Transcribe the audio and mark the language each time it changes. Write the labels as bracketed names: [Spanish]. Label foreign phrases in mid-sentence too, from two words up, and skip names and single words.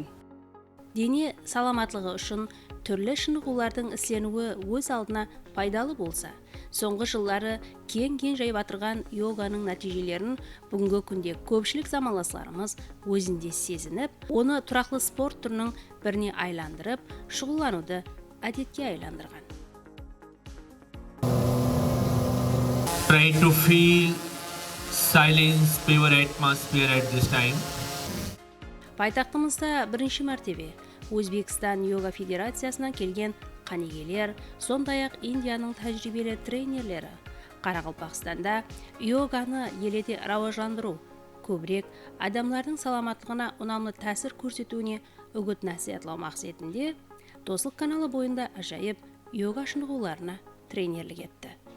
[Kara-Kalpak] Дене саламатлығы үшін түрлі шынығулардың ісленуі өз алдына пайдалы болса, соңғы жылдары кең жайып атырған йоганың нәтижелерін бүгінгі күнде көпшілік замандастарымыз өзінде сезініп, оны тұрақты спорт түрінің біріне айландырып, шұғылдануды әдетке айландырған. [English] Try to feel silence, pure atmosphere at this time. [Kara-Kalpak] Пайтақтымызда бірінші мәртебе Өзбекстан йога федерациясынан келген қанегелер, сондай-ақ Индияның тәжірибелі тренерлері Қарақалпақстанда йоганы елде рауажландыру, көбірек адамлардың саламатлығына ұнамды тәсір көрсетуіне үгіт насихатлау мақсатында Достық каналы бойында ажайып йога шынығуларына тренерлік етті.